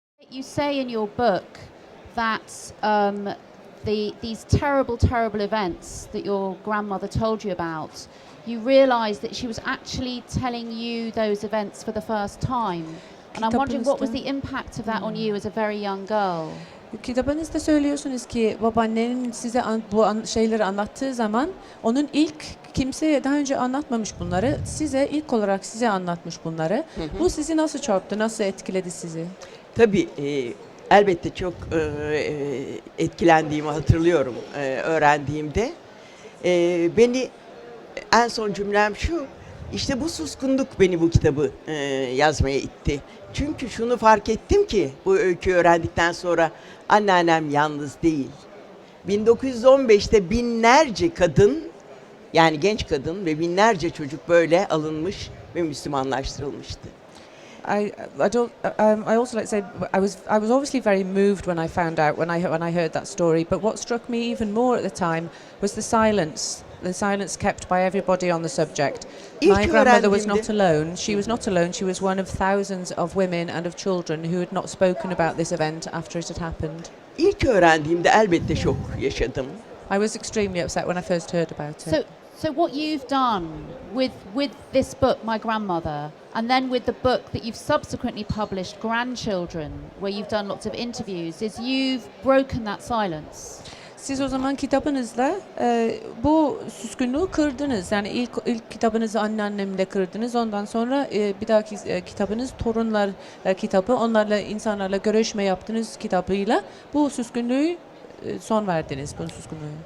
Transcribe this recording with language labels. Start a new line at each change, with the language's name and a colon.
English: You say in your book that these terrible, terrible events that your grandmother told you about, you realised that she was actually telling you those events for the first time. And I'm wondering, what was the impact of that on you as a very young girl?
Turkish: Kitabınızda söylüyorsunuz ki babaannenin size şeyleri anlattığı zaman onun ilk kimseye daha önce anlatmamış bunları, ilk olarak size anlatmış bunları. Bu sizi nasıl çarptı, nasıl etkiledi sizi? Tabii elbette çok etkilendiğimi hatırlıyorum öğrendiğimde. Beni en son cümlem şu, işte bu suskunluk beni bu kitabı yazmaya itti. Çünkü şunu fark ettim ki bu öyküyü öğrendikten sonra anneannem yalnız değil. 1915'te binlerce kadın, yani genç kadın ve binlerce çocuk böyle alınmış ve Müslümanlaştırılmıştı.
English: I also like to say I was obviously very moved when I found out when I heard that story. But what struck me even more at the time was the silence kept by everybody on the subject. My grandmother was not alone. She was not alone. She was one of thousands of women and of children who had not spoken about this event after it had happened.
Turkish: İlk öğrendiğimde elbette şok yaşadım.
English: I was extremely upset when I first heard about it. So what you've done with this book, My Grandmother, and then with the book that you've subsequently published, Grandchildren, where you've done lots of interviews, is you've broken that silence.
Turkish: Siz o zaman kitabınızla bu suskunluğu kırdınız. Yani ilk kitabınızı anneannemle kırdınız. Ondan sonra bir dahaki kitabınız Torunlar kitabı. Onlarla, insanlarla görüşme yaptınız kitabıyla. Bu suskunluğu son verdiniz, bu suskunluğu.